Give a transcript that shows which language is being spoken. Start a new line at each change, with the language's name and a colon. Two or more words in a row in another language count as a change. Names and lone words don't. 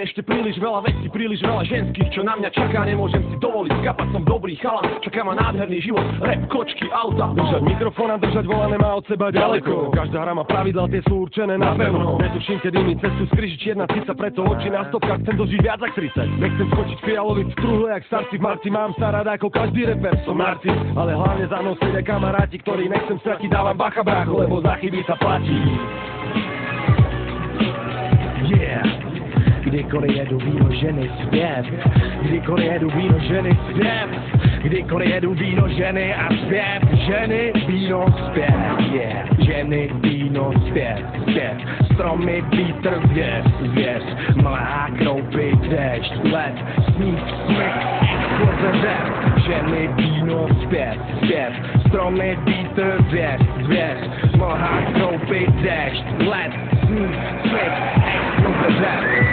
Slovak: ešte príliš veľa vecí, príliš veľa ženských, čo na mňa čaká, nemôžem si dovoliť, skapať som dobrý chalan, čaká ma nádherný život, rap, kočky, auta, držať mikrofón a držať vola nemá od seba ďaleko, každá hra má pravidlá, tie sú určené na pevno, netuším, kedy mi cestu skryžiť jedna cica, preto oči na stopkách, chcem dožiť viac ako 30, nechcem skočiť fialovi v truhle, jak starci v marci, mám sa rád ako každý reper, som narcis, ale hlavne za mnou sedia kamaráti, ktorí nechcem stratiť, dávam bacha brácho, lebo za chyby sa platí. Yeah.
Czech: Kdykoliv jedu víno ženy zpěv, kdykoliv jedu víno ženy zpěv, kdykoliv jedu víno ženy a zpěv, ženy víno zpěv, yeah. Ženy víno zpěv, zpěv, stromy, vítr, zvěř, mlá, kroupy, déšť, led, sníh, smyk, exploze, řev, ženy víno zpěv, zpěv, stromy, vítr, zvěř, mlá, kroupy, déšť, led, sníh, smyk, exploze, řev.